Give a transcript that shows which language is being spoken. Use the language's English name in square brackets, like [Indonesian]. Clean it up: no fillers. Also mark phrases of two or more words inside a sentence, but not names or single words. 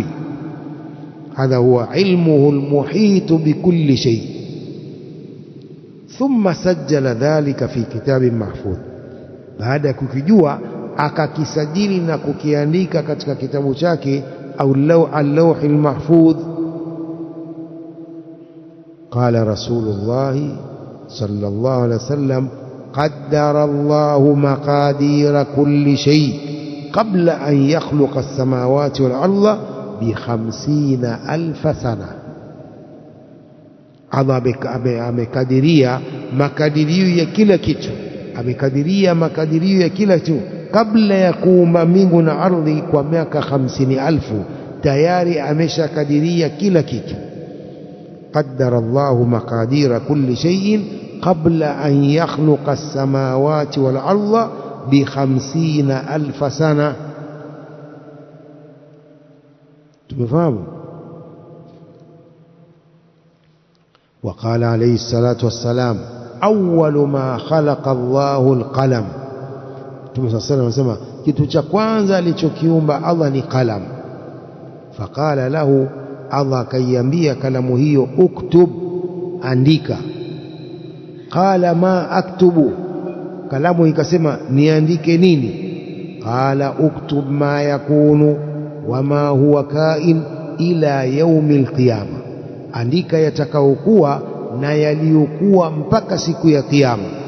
[Arabic] هذا هو علمه المحيط بكل شيء. ثم سجل ذلك في كتاب محفوظ, [Swahili] baada ya kukijua akakisajili na kukiandika katika kitabu chake au [Arabic] اللوح المحفوظ. قال رسول الله صلى الله عليه وسلم قدر الله مقادير كل شيء قبل أن يخلق السماوات والأرض بـ 50,000 سنة. [Swahili] Allah amekadiria makadirio ya kila kitu, amekadiria makadirio ya kila kitu kabla ya kuumba mbingu na ardhi kwa miaka 50,000. Tayari ameshakadiria kila kitu. [Arabic] قدر الله مقادير كل شيء قبل أن يخلق السماوات والأرض بـ 50,000 سنة. [Swahili] tumefahamu? [Arabic] وقال عليه الصلاة والسلام أول ما خلق الله القلم. [Swahili] Mtume [Arabic] صلى الله عليه وسلم [Swahili] kitu cha kwanza alichokiumba Allah ni qalam. [Arabic] فقال له, [Swahili] Allah akaiambia kalamu hiyo, uktub, andika. [Arabic] قال ما أكتب, [Swahili] kalamu ikasema niandike nini? [Arabic] قال اكتب ما يكون وما هو كائن إلى يوم القيامة, [Swahili] andika yatakaokuwa na yaliyokuwa mpaka siku ya kiyama.